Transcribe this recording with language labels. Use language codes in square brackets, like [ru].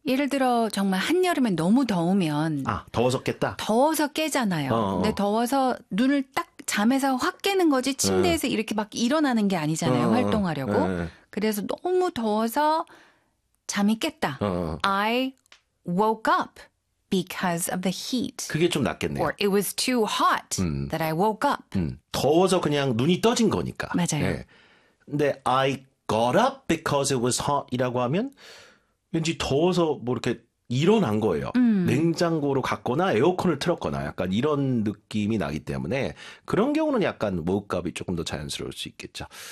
[ko] 예를 들어, 정말 한여름에 너무 더우면 아, 더워서 깼다. 더워서 깨잖아요. 근데 더워서 눈을 딱 잠에서 확 깨는 거지 침대에서 이렇게 막 일어나는 게 아니잖아요. 활동하려고. 그래서 너무 더워서 잠이 깼다. [en] I woke up because of the heat. [ko] 그게 좀 낫겠네요. [en] Or it was too hot that I woke up. [ko] 더워서 그냥 눈이 떠진 거니까. 맞아요. 예. 근데 [en] I got up because it was hot [ko] 이라고 하면 왠지 더워서 뭐 이렇게 일어난 거예요. 냉장고로 갔거나 에어컨을 틀었거나 약간 이런 느낌이 나기 때문에 그런 경우는 약간 woke up이 조금 더 자연스러울 수 있겠죠.